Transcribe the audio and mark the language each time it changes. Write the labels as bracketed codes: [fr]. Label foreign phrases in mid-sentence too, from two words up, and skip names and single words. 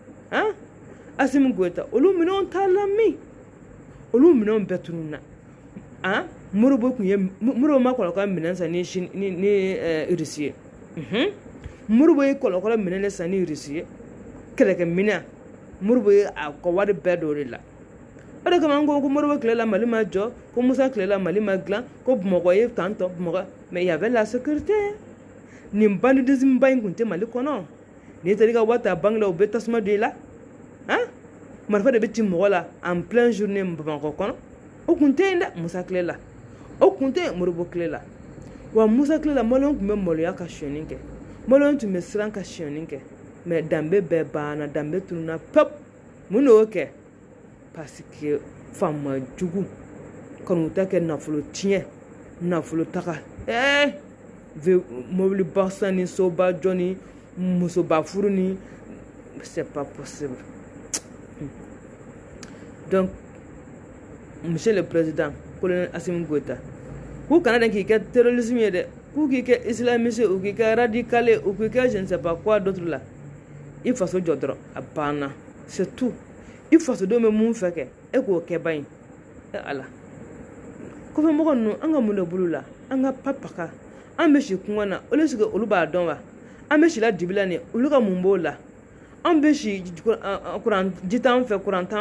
[bm] Assimi Goïta olu minɛnw ta la min olu minɛnw bɛɛ tununna Modibo kun ye Modibo ma kɔlɔkɔlɔ minɛn san ni Russie ye Modibo ye kɔlɔkɔlɔ minɛn san ni Russie ye kɛlɛkɛ minɛn Modibo ye a ka wari bɛɛ don o de la o de kama an ko Modibo tilela Mali ma jɔ ko Musa tilela Mali ma dilan ko Bamakɔ ye tantɔ Bamakɔ [fr] mais il y avait la sécurité [bm] nin bandidisme ba in kun tɛ Mali kɔnɔ n'i taara i ka wari ta banque la u bɛ tasuma don i la marifa de bɛ ci mɔgɔ la [fr] en plein journée [bm] Bamakɔ kɔnɔ o kun tɛ yen dɛ Musa tilela o kun tɛ yen Modibo tilela wa Musa tilela maliyɛnw tun bɛ maloya ka sonyɛni kɛ maliyɛnw tun bɛ siran ka sonyɛni kɛ mais danbe bɛɛ banna danbe tununna pep mun de y'o kɛ [fr] parce que [bm] faama jugu kanu ta kɛ nafolo tiɲɛ nafolo taga mobiliba san ni soba jɔ ni musoba furu ni [fr] c'est pas possible donc monsieur le président colonel [bm] Assimi Goïta k'u kana dɛn k'i kɛ terrorisme ye dɛ k'u k'i kɛ islamiste ou k'i kɛ radical ou k'i kɛ [fr] je ne sais pas quoi d'autre [bm] la i faso jɔ dɔrɔn a banna [fr] c'est tout [bm] i fasodenw bɛ mun fɛ kɛ e k'o kɛ ba in ala kɔfɛmɔgɔ ninnu an ka mun de bolo la an ka papaka an bɛ si kungo na olu sigi olu b'a dɔn wa an bɛ si la dibi la nin olu ka mun b'o la an bɛ si kuran ji t'an fɛ kuran t'an